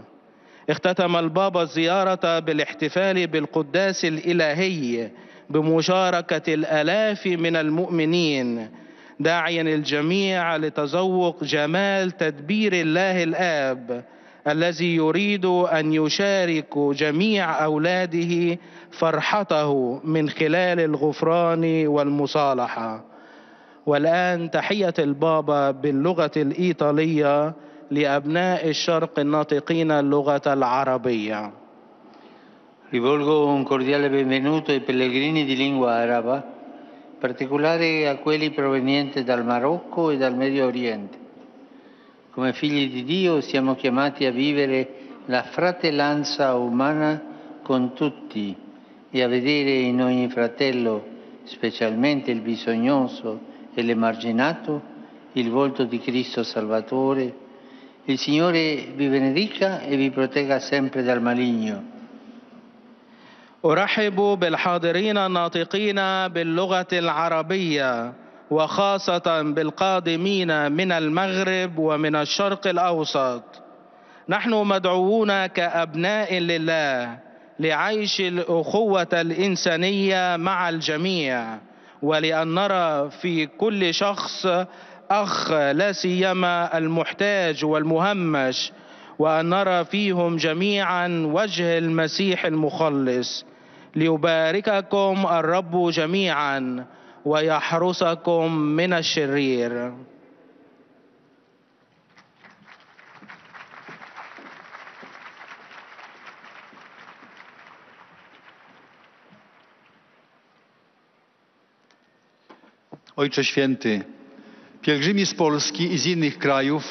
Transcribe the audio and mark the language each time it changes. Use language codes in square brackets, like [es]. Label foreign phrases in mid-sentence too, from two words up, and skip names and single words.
[ar] اختتم البابا الزيارة بالاحتفال بالقداس الإلهي بمشاركة الآلاف من المؤمنين، داعيا الجميع لتذوق جمال تدبير الله الآب الذي يريد أن يشارك جميع أولاده فرحته من خلال الغفران والمصالحة. والآن تحية البابا باللغة الإيطالية لأبناء الشرق الناطقين اللغة العربية. [it] Rivolgo un cordiale benvenuto ai pellegrini di lingua araba, in particolare a quelli provenienti dal Marocco e dal Medio Oriente. Come figli di Dio siamo chiamati a vivere la fratellanza umana con tutti e a vedere in ogni fratello, specialmente il bisognoso e l'emarginato, il volto di Cristo Salvatore. Il Signore vi benedica e vi protegga sempre dal maligno. [ar] أرحب بالحاضرين الناطقين باللغة العربية، وخاصة بالقادمين من المغرب ومن الشرق الأوسط. نحن مدعوون كأبناء لله لعيش الأخوة الإنسانية مع الجميع، ولأن نرى في كل شخص أخ لا سيما المحتاج والمهمش، وأن نرى فيهم جميعا وجه المسيح المخلص. ليبارككم الرب جميعا ويحرسكم من الشرير. [pl] Ojcze Święty, pielgrzymi z Polski i z innych krajów